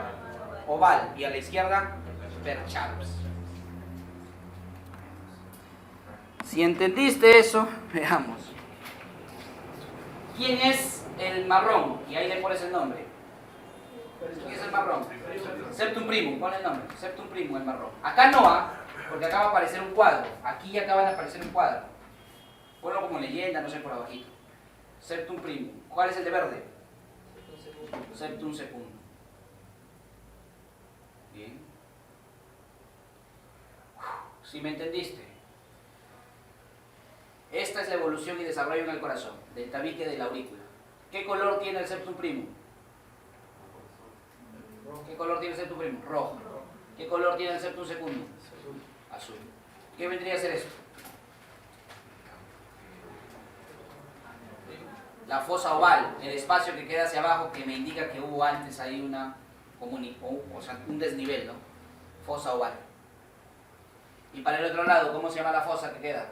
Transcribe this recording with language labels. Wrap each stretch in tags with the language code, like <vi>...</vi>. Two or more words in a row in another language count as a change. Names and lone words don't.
<es>Oval. Y a la izquierda, Percharps. Si entendiste eso, veamos. ¿Quién es el marrón? Y ahí le pones el nombre. ¿Quién es el marrón?</es> <la>Septum primum,</la> <es>pon el nombre.</es> <la>Septum primum,</la> <es>el marrón. Acá no, porque acá va a aparecer un cuadro. Aquí ya acaba de aparecer un cuadro. Ponlo como leyenda, no sé, por abajito.</es> <la>Septum primum.</la> <es>¿Cuál es el de verde?</es> <la>Septum secundum.</la> <es>Bien. Si me entendiste. Esta es la evolución y desarrollo en el corazón, del tabique de la aurícula. ¿Qué color tiene el</es> <la>septum primum?</la> <es>¿Qué color tiene el</es> <la>septum primum?</la> <es>Rojo. ¿Qué color tiene el</es> <la>septum secundum?</la> <es>Azul. ¿Qué vendría a ser eso? La fosa oval, el espacio que queda hacia abajo que me indica que hubo antes ahí un desnivel, ¿no? Fosa oval. Y para el otro lado, ¿cómo se llama la fosa que queda?</es>